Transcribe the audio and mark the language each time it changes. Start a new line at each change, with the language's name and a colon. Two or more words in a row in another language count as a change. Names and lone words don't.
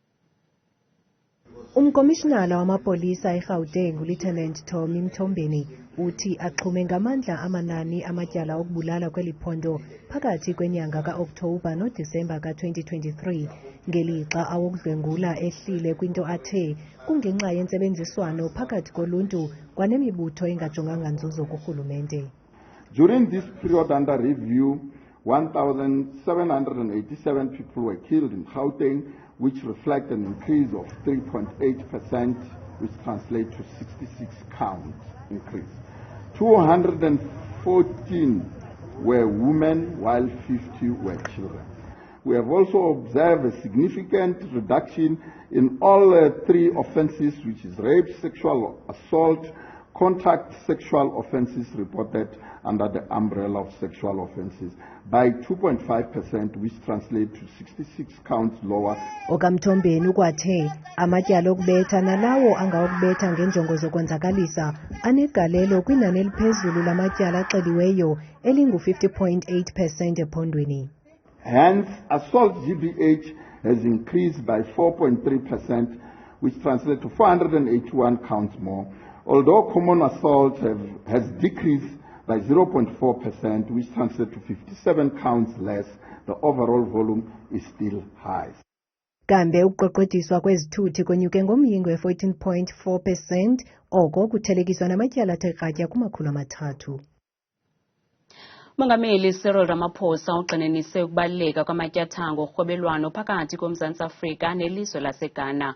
Xhosa: Umkomishinala wamapolisa eGauteng uLieutenant Thomi Mthombeni uthi axhume ngamandla amanani amatyala okubulala kweli phondo phakathi kwenyanga ka-Okthobha noDisemba ka-2023 ngelixa awokudlwengula ehlile kwinto athe kungenxa yentsebenziswano phakathi koluntu kwanemibutho engajonganga nzuzo kurhulumente.
English: During this period under review, 1,787 people were killed in Gauteng, which reflect an increase of 3.8%, which translates to 66 count increase. 214 were women, while 50 were children. We have also observed a significant reduction in all three offences, which is rape, sexual assault, contact sexual offences reported under the umbrella of sexual offences by 2.5%, which translates to 66 counts lower.
Xhosa: Okamthombeni ukwathe amatyala okubetha nalawo angawokubetha ngenjongo zokwenzakalisa anegalelo kwinani eliphezulu lamatyala axeliweyo elingu-50.8% ephondweni.
English: Hence, assault GBH has increased by 4.3%, which translates to 481 counts more, although common assault has decreased by 0.4%, which translates to 57 counts less. The overall volume is still high.
Xhosa: Kambe ukuqoqodiswa kwezithuthi konyuke ngomyingo we-14.4%, oko kuthelekiswa namatyala athe kratya ku-300. Mongameli Cyril Ramaphosa ugxininise ukubaluleka kwamatyathanga orhwebelwano phakathi koMzantsi Afrika nelizwe laseGhana.